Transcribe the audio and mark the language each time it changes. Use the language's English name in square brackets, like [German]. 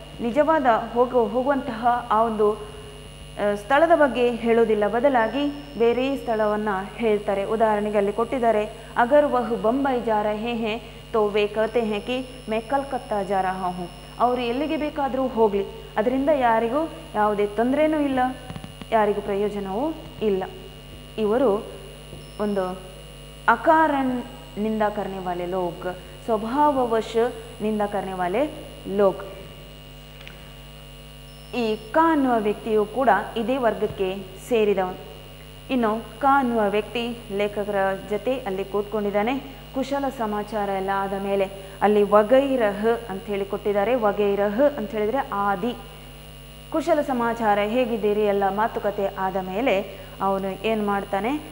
[Kannada] ನಿಜವಾದ ಹೋಗುವಂತಹ ಆ ಒಂದು ಸ್ಥಳದ ಬಗ್ಗೆ ಹೇಳೋದಿಲ್ಲ, ಬದಲಾಗಿ ಬೇರೆ ಸ್ಥಳವನ್ನು ಹೇಳ್ತಾರೆ. ಉದಾಹರಣೆಗೆ ಅಲ್ಲಿ ಕೊಟ್ಟಿದ್ದಾರೆ, [Hindi] ಅಗರ್ ವಹ್ ಬಂಬೈ ಜಾ ರಹೆ ಹೇ ತೋ ವೇ ಕಹತೆ ಹೇ ಕಿ ಮೈ ಕಲ್ಕತ್ತಾ ಜಾ ರಹಾ ಹೂಂ. [Kannada] ಅವರು ಎಲ್ಲಿಗೆ ಬೇಕಾದರೂ ಹೋಗಲಿ, ಅದರಿಂದ ಯಾರಿಗೂ ಯಾವುದೇ ತೊಂದರೆನೂ ಇಲ್ಲ, ಯಾರಿಗೂ ಪ್ರಯೋಜನವೂ ಇಲ್ಲ. ಇವರು ಒಂದು [Hindi] अकारण निंदा करने वाले लोग, स्वभाववश निंदा करने वाले लोग. [Kannada] ಈ ಕ ಅನ್ನುವ ವ್ಯಕ್ತಿಯು ಕೂಡ ಇದೇ ವರ್ಗಕ್ಕೆ ಸೇರಿದವನು. ಇನ್ನು ಕ ಅನ್ನುವ ವ್ಯಕ್ತಿ ಲೇಖಕರ ಜೊತೆ ಅಲ್ಲಿ ಕೂತ್ಕೊಂಡಿದ್ದಾನೆ. ಕುಶಲ ಸಮಾಚಾರ ಎಲ್ಲ ಆದ ಮೇಲೆ ಅಲ್ಲಿ ವಗೈರಹ ಅಂತ ಹೇಳಿ ಕೊಟ್ಟಿದ್ದಾರೆ. ವಗೈರಹ ಅಂತ ಹೇಳಿದರೆ ಆದಿ. ಕುಶಲ ಸಮಾಚಾರ ಹೇಗಿದ್ದೀರಿ ಎಲ್ಲ ಮಾತುಕತೆ ಆದ ಮೇಲೆ ಅವನು ಏನು ಮಾಡ್ತಾನೆ?